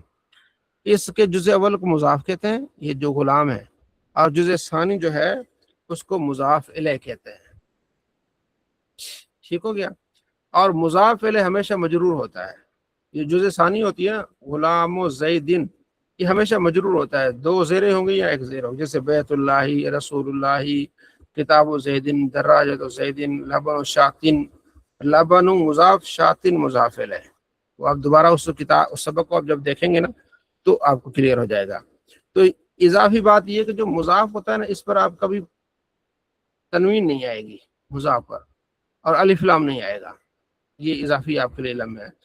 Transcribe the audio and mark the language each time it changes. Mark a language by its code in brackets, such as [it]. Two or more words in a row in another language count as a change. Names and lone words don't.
[ur] اس کے جز اول کو مضاف کہتے ہیں، یہ جو غلام ہے، اور جز ثانی جو ہے اس کو مضاف الیہ کہتے ہیں. ٹھیک ہو گیا. اور مضاف الیہ ہمیشہ مجرور ہوتا ہے. یہ جز ثانی ہوتی ہے نا، [ar] غلام و زیدن، [ur] یہ ہمیشہ مجرور ہوتا ہے، 2 زیریں ہوں گی یا 1 زیر ہوگی. [ar] جیسے بیت اللہ، رسول اللہ، کتاب و زیدن، دراجت و زیدن، لبن و شاتن. [ur] لبن مضاف، شاتن مضاف الیہ. وہ آپ دوبارہ اس سبق کو آپ جب دیکھیں گے نا تو آپ کو کلیئر ہو جائے گا. تو اضافی بات یہ کہ جو مضاف ہوتا ہے نا، اس پر آپ کبھی تنوین نہیں آئے گی مضاف پر، اور الف لام نہیں آئے گا. یہ اضافی آپ کے لیے علم ہے.